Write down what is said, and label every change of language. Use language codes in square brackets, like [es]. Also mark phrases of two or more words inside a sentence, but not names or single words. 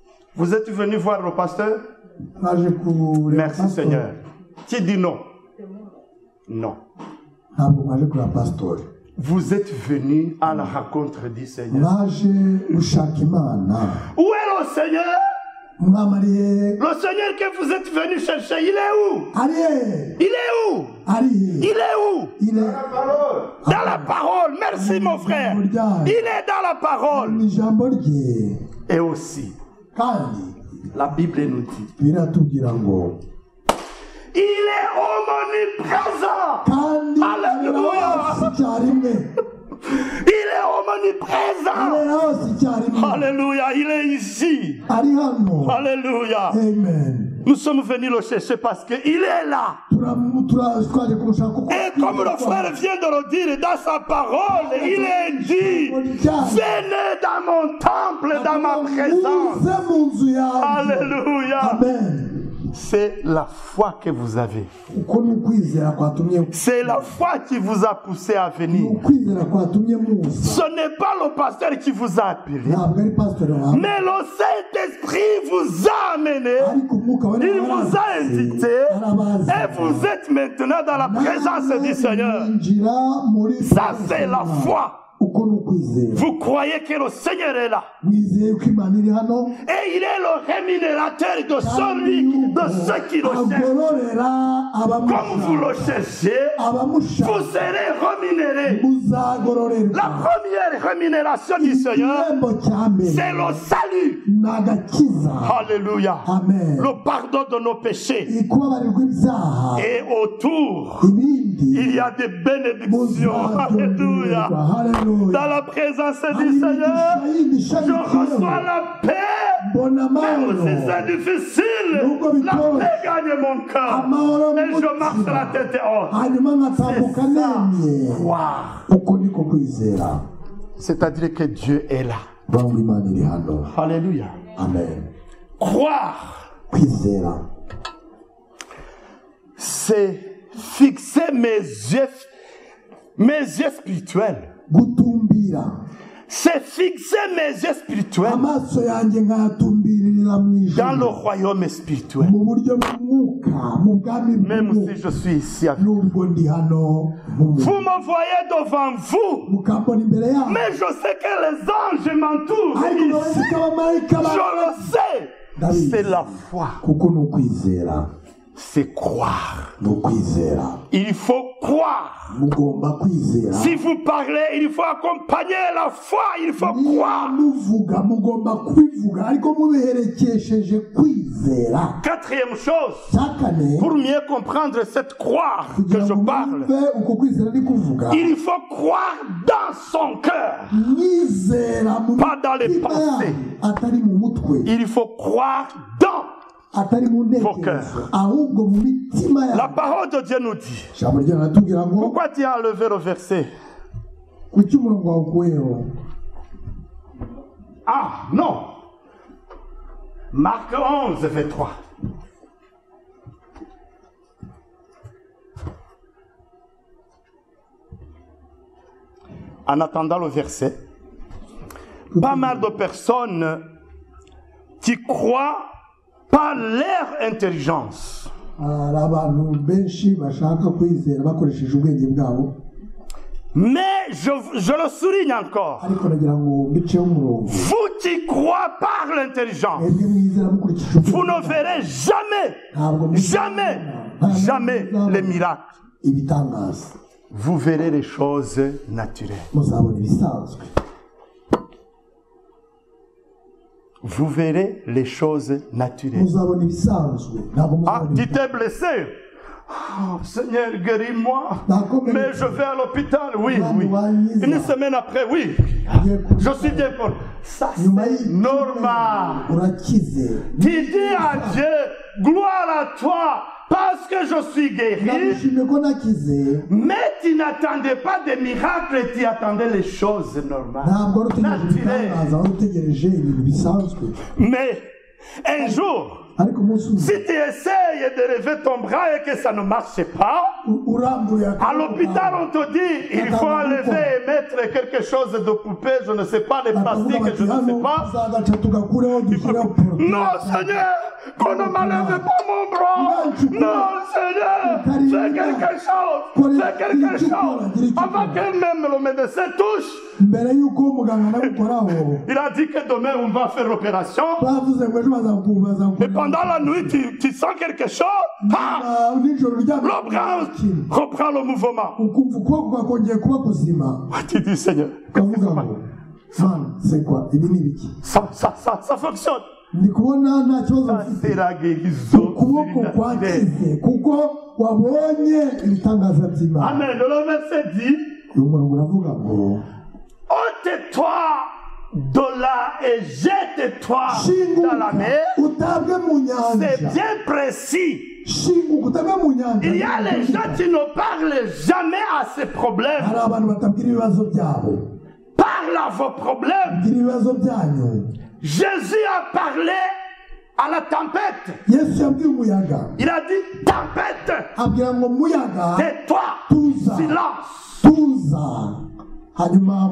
[fr] Vous êtes venu voir le pasteur? [rw] naje kureba [fr] Merci Seigneur. Qui dit non? Non. [rw] ntabwo mwaje kureba pasitori, [fr] Vous êtes venu à la rencontre du Seigneur. [rw] mwaje gushaka Imana. [fr] Où est le Seigneur? [rw] Umwami ari he? [fr] Le Seigneur que vous êtes venu chercher, il est où? [rw] Ari he? [fr] Il est où? [rw] Ari he? [fr] Il est où? Il est Dans la parole. Merci mon frère. Il est dans la parole. [rw] mu ijambo rye. [fr] Et aussi, [rw] Kandi [fr] la Bible nous dit, [rw] biratubwira ngo [fr] il est omniprésent. [rw] kandi [fr] Alléluia. [rw] hose icyarimwe, [fr] Il est omniprésent. [rw] hose icyarimwe, [fr] Alléluia. Il est ici. [rw] ari hano. [fr] Alléluia. Amen. Nous sommes venus le chercher parce qu'il est là. [rw] Twaje kumushaka kuko [fr] Et comme le frère vient de le dire dans sa parole, il est dit, venez dans mon temple, dans ma présence. [rw] muze mu nzu yanjye. [fr] Alléluia. Amen. C'est la foi que vous avez. [rw] Uko ni ukwizera kwatumye, [fr] C'est la foi qui vous a poussé à [rw] ni [fr] venir. [rw] ukwizera kwatumye muza. [fr] Ce n'est pas le pasteur qui vous a appelé, [rw] Ntabwo ari pasitori wawe, [fr] mais le Saint-Esprit vous a amené. [rw] ariko umwuka wera [fr] Il vous a invité et vous êtes maintenant dans la présence du Seigneur. [rw] Mwinjira muri [fr] Ça, c'est la foi. [rw] uko ni ukwizera. [fr] Vous croyez que le Seigneur est là. [rw] Mwizeye ko Imana iri hano, [fr] Et il est le rémunérateur de celui, de ceux qui le cherchent. [rw] agororera [fr] Comme vous le cherchez, [rw] abamushaka, [fr] vous serez rémunérés. [rw] muzagororerwa. [fr] La première rémunération du Seigneur, [rw] Igihembo cya mbere [fr] c'est le salut. [rw] ni agakiza. [fr] Alléluia. Amen. Le pardon de nos péchés. [rw] Kubabarirwa ibyaha, [fr] Et autour, [rw] ibindi [fr] il y a des bénédictions. Alléluia. Hallelujah. Dans la présence du Seigneur, je reçois la paix. Même si c'est difficile, la paix gagne mon cœur. Et je marche la tête haute. [rw] hanyuma nkatambuka nemye. [fr] Croire. [rw] Uko niko kwizera. [fr] C'est-à-dire que Dieu est là. [rw] Bangu Imana iri hano. [fr] Alléluia. Amen. Croire, [rw] Kwizera [fr] c'est fixer mes yeux spirituels. [rw] gutumbira, [fr] C'est fixer mes yeux spirituels [rw] amaso yanjye nkayatumbirira mu [fr] dans le [rw] ijuru, [fr] royaume spirituel. [rw] mu buryo bw'umwuka, mu bwami [fr] Même si [rw] bw'umwuka. [fr] je suis ici avec vous. [rw] Nubwo ndi hano mu [fr] Vous me voyez devant vous, [rw] mukambona imbere yawe, [fr] mais je sais que les anges m'entourent [rw] ariko [fr] ici. [rw] urazi ko abamarayika [fr] Je le sais. C'est la foi. [rw] kuko ni ukwizera. [fr] C'est croire. [rw] Ni ukwizera. [fr] Il faut croire. [rw] Mugomba kwizera. [fr] Si vous parlez, il faut accompagner la foi. Il faut croire. [rw] Muvuga mugomba kwivuga, ariko mubiherekesheje kwizera. [fr] Quatrième chose, [rw] Cya kane, [fr] pour mieux comprendre cette croire que [rw] kugira [fr] je [rw] ngo [fr] parle, [rw] mwumve uko kwizera ni kuvuga, [fr] il faut croire dans son cœur, [rw] mwizera mu [fr] pas dans les [rw] mitima [fr] pensées. [rw] yanyu, atari mu mutwe, [fr] Il faut croire dans. [rw] atari mu ntekerezo, ahubwo mu mitima [fr] La [rw] yanyu. [fr] parole de Dieu nous dit. [rw] Ijambo rye riratubwira ngo, [fr] Pourquoi tu as enlevé le verset? [rw] kuki umurongo wawe ukuyeho? [fr] Ah, non. Marc 11, verset 3. En attendant le verset, pas mal de personnes qui croient par leur intelligence. [rw] Hari abantu benshi bashaka kwizera bakoresheje ubwenge bwabo, [fr] Mais je le souligne encore. [rw] ariko nagira ngo mbiceho umurongo. [fr] Vous qui croyez par l'intelligence, [rw] Mwebwe mwizera mukurikije [fr] vous [rw] ubwenge [fr] ne verrez jamais, [rw] ntabwo [fr] jamais, jamais les miracles. [rw] ibitangaza, [fr] Vous verrez les choses naturelles. [rw] muzabona ibisanzwe. [fr] Vous verrez les choses naturelles. [rw] Muzabona ibisanzwe, ntabwo [fr] Ah, [rw] muzabona [fr] tu t'es blessé. Oh, Seigneur, guéris-moi. [rw] Nakomeretse. [fr] Mais je vais à l'hôpital. Oui, oui. [rw] Wanyiza. [fr] Une semaine après, oui. Je suis bien pour. Ça, [rw] Nyuma [fr] c'est [rw] y'icyumweru [fr] normal. [rw] urakize. [fr] Tu dis à Dieu, gloire à toi, parce que je suis guéri. [rw] Ndagushimye ko nakize, [fr] Mais tu n'attendais pas des miracles, tu attendais les choses normales. [rw] ntabwo wari utegereje [fr] Naturelles. [rw] ibitangaza, wari utegereje ibintu bisanzwe. [fr] Mais Un jour, [rw] ariko umunsi umwe [fr] si tu essayes de lever ton bras et que ça ne marche pas, [rw] urambuye [fr] à l'hôpital on te dit il faut enlever et mettre quelque chose de poupée, je ne sais pas, les plastiques, je ne sais pas. Non Seigneur, qu'on ne m'enlève pas mon bras. Non Seigneur, fais quelque chose, fais quelque chose. Avant que même le médecin touche, [rw] mbere yuko umuganga nagukoraho [fr] il a dit que demain on va faire l'opération. [rw] bavuze ngo ejo bazakuvura. [fr] Et pendant la nuit, tu sens quelque chose. Ah, [rw] nijoro [fr] le [rw] ry'abantu [fr] bras reprend le mouvement. [rw] ukumva ukuboko kwakongeye kuba kuzima [fr] Tu dis Seigneur, [rw] ukavuga ngo mana [fr] c'est quoi [rw] ibi ni ibiki [fr] ça fonctionne. [rw] ndi kubona nta kibazo [fr] Ça, [rw] mfite [fr] c'est la guérison. [rw] ukuboko kwakize kuko wabonye ibitangaza by'Imana. [fr] Amen. Le verset dit, [rw] uyu murongo uravuga ngo [fr] ôte-toi de là et jette-toi dans la [rw] shinguka [fr] mer. [rw] utabwe mu [fr] C'est [rw] nyanja [fr] bien précis. [rw] shinguka utabwe mu nyanja. [fr] Il y a les gens qui ne parlent jamais à ces problèmes. [rw] hari abantu batabwira ibibazo byabo. [fr] Parle à vos problèmes. [rw] bwira ibibazo byanyu. [fr] Jésus a parlé à la tempête. [rw] yesu yabwiye umuyaga [fr] Il a dit tempête, [rw] abwira ngo muyaga [fr] tais-toi, [rw] tuza [fr] silence. [rw] tuza hanyuma